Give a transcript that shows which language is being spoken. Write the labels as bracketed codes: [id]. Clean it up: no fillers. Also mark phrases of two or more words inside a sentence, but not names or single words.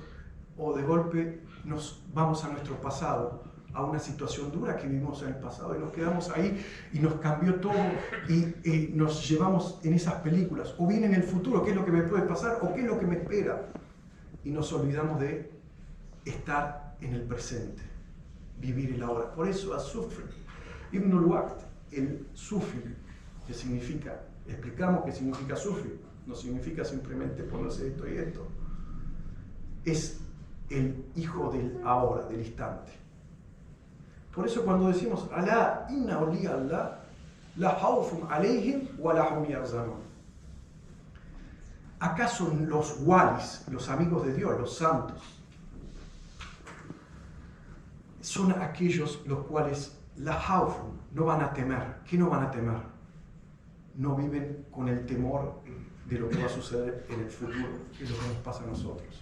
[es] O de golpe nos vamos a nuestro pasado, a una situación dura que vivimos en el pasado y nos quedamos ahí y nos cambió todo y nos llevamos en esas películas. O bien en el futuro, ¿qué es lo que me puede pasar? ¿O qué es lo que me espera? Y nos olvidamos de estar en el presente, vivir el ahora. Por eso, as-sufr, [ar] ابن الوقت, [es] el sufi, que significa, explicamos qué significa sufi, no significa simplemente ponerse esto y esto, es el hijo del ahora, del instante. Por eso cuando decimos, [ar] ألا إن أولياء الله لا خوف عليهم ولا هم يحزنون. [es] ¿Acaso los walis, los amigos de Dios, los santos, son aquellos los cuales [ar] لا خوف, [es] no van a temer? ¿Qué no van a temer? No viven con el temor de lo que va a suceder en el futuro, que es lo que nos pasa a nosotros.